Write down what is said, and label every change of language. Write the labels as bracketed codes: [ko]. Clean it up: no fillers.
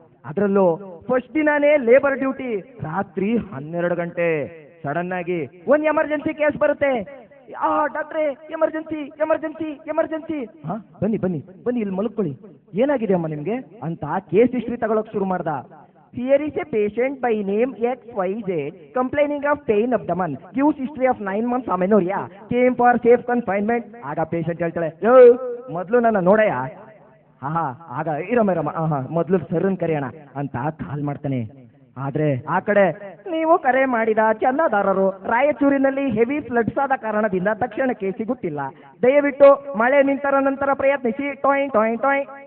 [kn] ಅದರಲ್ಲೂ ಫಸ್ಟ್ ದಿನಾನೇ labour duty, ರಾತ್ರಿ 12 ಗಂಟೆ. ಸಡನ್ ಆಗಿ ಒಂದು ಎಮರ್ಜೆನ್ಸಿ ಕೇಸ್ ಬರುತ್ತೆ. ಡಾಕ್ಟ್ರೇ ಎಮರ್ಜೆನ್ಸಿ. ಬನ್ನಿ ಇಲ್ಲಿ ಮಲ್ಕೊಳ್ಳಿ, ಏನಾಗಿದೆ ಅಮ್ಮ ನಿಮ್ಗೆ ಅಂತ ಕೇಸ್ ಹಿಸ್ಟ್ರಿ ತಗೊಳಕ್ ಶುರು ಮಾಡ್ದ. [en] Here is a patient by name XYZ complaining of pain abdomen, gives history of 9 months amenorrhea, came for safe confinement. [kn] ಆಗ ಪೇಷಂಟ್ ಹೇಳ್ತಾಳೆ, ಮೊದಲು ನನ್ನ ನೋಡಯ್ಯ. ಆಗ ಇರಮ್ಮ ಮೊದಲು ಸರ್ರನ್ ಕರೆಯೋಣ ಅಂತ ಕಾಲ್ ಮಾಡ್ತಾನೆ. ಆದ್ರೆ ಆ ಕಡೆ ನೀವು ಕರೆ ಮಾಡಿದ ಚಂದಾದಾರರು ರಾಯಚೂರಿನಲ್ಲಿ [en] heavy floods [kn] ಆದ ಕಾರಣದಿಂದ ತಕ್ಷಣಕ್ಕೆ ಸಿಗುತ್ತಿಲ್ಲ, ದಯವಿಟ್ಟು ಮಳೆ ನಿಂತರ ನಂತರ ಪ್ರಯತ್ನಿಸಿ. ಟೊಯ್.